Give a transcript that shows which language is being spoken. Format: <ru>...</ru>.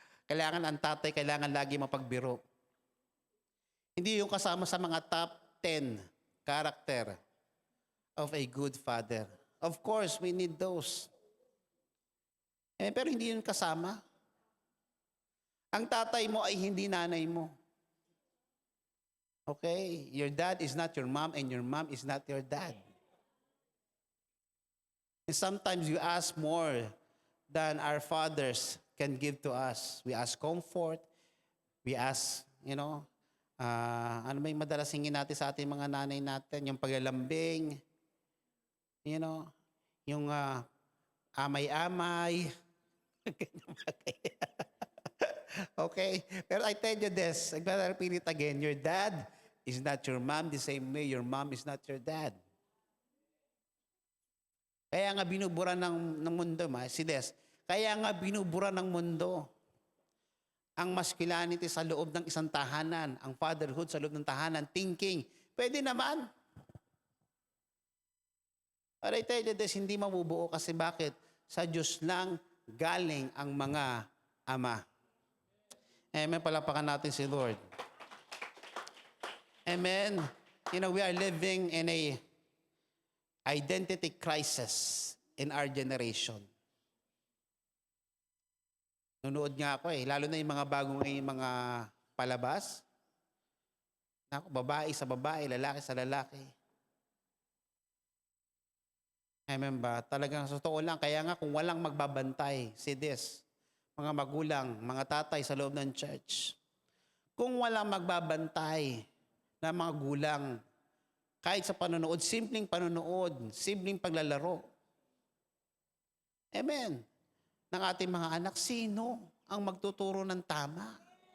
<tl>Kailangan ang tatay, kailangan lagi mapagbiro. Hindi yung kasama sa mga</tl> <en>top 10 character of a good father. Of course, we need those.</en> <tl>Pero hindi yun kasama. Ang tatay mo ay hindi nanay mo. Okay?</tl> <en>Your dad is not your mom and your mom is not your dad. And sometimes you ask more than our fathers can give to us. We ask comfort. We ask,</en> <tl>ano ba yung madalas hingin natin sa ating mga nanay natin? Yung paglalambing, yung amay-amay. Okay?</tl> <en>Pero I tell you this, I'm gonna repeat it again. Your dad is not your mom the same way your mom is not your dad.</en> <tl>Kaya nga binubura ng mundo, si Des, kaya nga binubura ng mundo ang masculinity sa loob ng isang tahanan, ang fatherhood sa loob ng tahanan, thinking, pwede naman.</tl> <en>But I tell you this,</en> <tl>hindi mabubuo kasi bakit? Sa Diyos lang galing ang mga ama. Amen, palapakan natin si Lord. Amen.</tl> <en>We are living in a identity crisis in our generation.</en> <tl>Nunood nga ako lalo na yung mga bagong mga palabas. Naku, babae sa babae, lalaki sa lalaki. Amen ba? Talagang sa totoo lang, kaya nga kung walang magbabantay,</tl> <en>see this,</en> <tl>mga magulang, mga tatay sa loob ng church, kung walang magbabantay na mga gulang, kahit sa panonood, simpleng paglalaro, amen, ng ating mga anak, sino ang magtuturo ng tama?</tl>